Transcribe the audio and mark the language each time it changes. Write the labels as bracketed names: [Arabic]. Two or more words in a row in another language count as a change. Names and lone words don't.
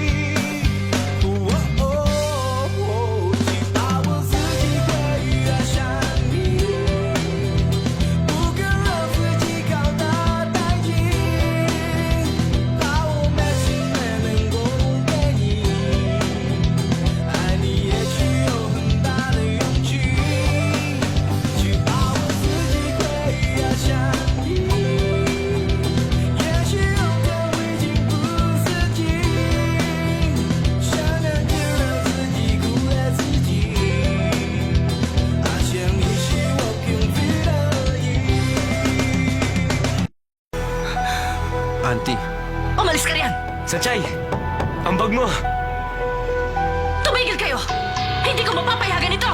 [Chinese] 去把我自己归爱上你，不肯让自己搞得太紧，把我满心没能够给你，爱你也需有很大的勇气，去把我自己归爱上你。也许有天我已经不自己，想让就让自己苦了自己，好像你是我幸福的意。 [Filipino] Auntie, Umalis ka riyan! Sanchay, ang bag mo. Tumigil kayo! Hindi ko mapapayagan ito!